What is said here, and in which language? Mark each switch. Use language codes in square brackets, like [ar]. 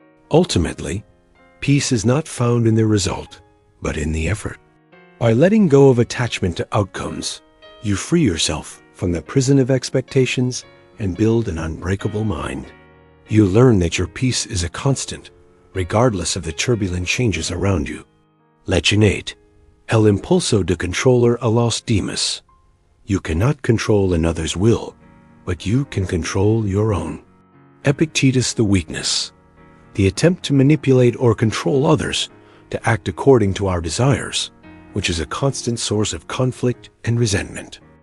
[en] Ultimately, peace is not found in the result, but in the effort. By letting go of attachment to outcomes, you free yourself from the prison of expectations and build an unbreakable mind. You learn that your peace is a constant, regardless of the turbulent changes around you. [es] Lección 8. El impulso de controlar a los demás. [en] You cannot control another's will, but you can control your own. Epictetus the weakness. The attempt to manipulate or control others to act according to our desires, which is a constant source of conflict and resentment.